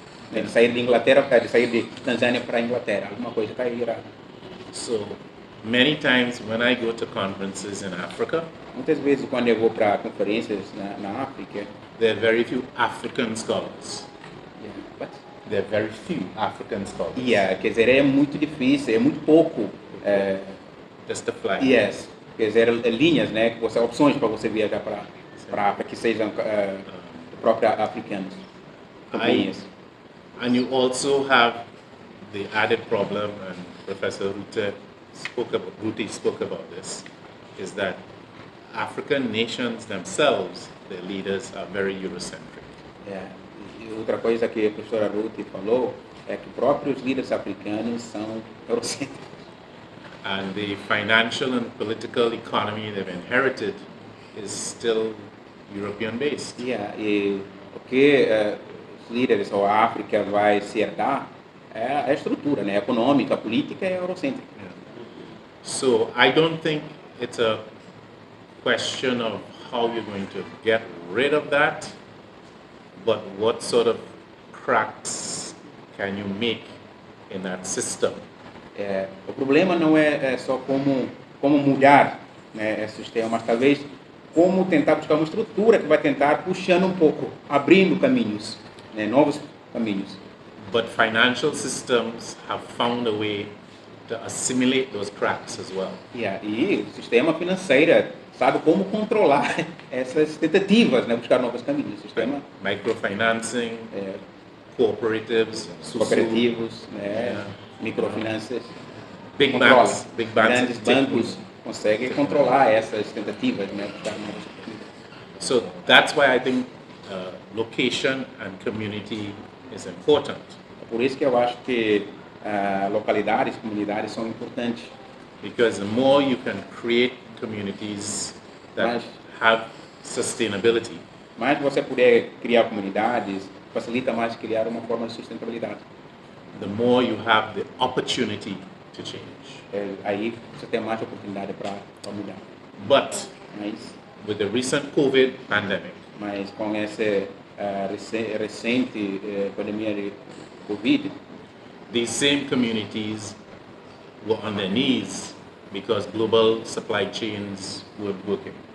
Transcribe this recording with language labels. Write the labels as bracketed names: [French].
[Portuguese] Né, de sair de Inglaterra, de sair de Tanzânia para Inglaterra, alguma coisa está aí errada. [English] So many times when I go to conferences in Africa, [Portuguese] muitas vezes quando eu vou para conferências na África, [English] there are very few African scholars. But there are very few African scholars. [Portuguese] Quer dizer, é muito difícil, é muito pouco. [English] Just to fly. [Portuguese] Yes, quer dizer, linhas, né, opções para você viajar para que sejam próprias africanas. [English] And you also have the added problem, and Professor Ruti spoke about this, is that African nations themselves, their leaders are very Eurocentric. [Portuguese] E outra coisa que a professora Ruth falou é que próprios líderes africanos são eurocêntricos. [English] And the financial and political economy they've inherited is still European-based. [Portuguese] E o que os líderes ou a África vai se herdar é a estrutura, né, econômica, política é eurocêntrica. [English] So I don't think it's a question of how you're going to get rid of that, but what sort of cracks can you make in that system? [Portuguese] O problema não é só como mudar, né, esse sistema, mas talvez como tentar buscar uma estrutura que vai tentar puxando um pouco, abrindo caminhos, né, novos caminhos. [English] But financial systems have found a way to assimilate those cracks as well. [Portuguese] E o sistema financeiro sabe como controlar essas tentativas, né, buscar novos caminhos. Sistema [English] Microfinancing, cooperatives, [Portuguese] cooperativos, né, microfinanças, [English] big [Portuguese] controla. [English] banks, [Portuguese] Grandes bancos conseguem controlar essas tentativas, né, buscar novos caminhos. [English] So that's why I think location and community is important. [Portuguese] Por isso que eu acho que localidades, comunidades são importantes. [English] Because the more you can create communities that have sustainability, [Portuguese] Mais você puder criar comunidades, facilita mais criar uma forma de sustentabilidade. [English] the more you have the opportunity to change. [Portuguese] Aí você tem mais oportunidade para mudar. [English] But [Portuguese] Mas [English] with the recent COVID pandemic, [Portuguese] com essa recente pandemia de Covid, [English] these same communities were on their knees because global supply chains were broken.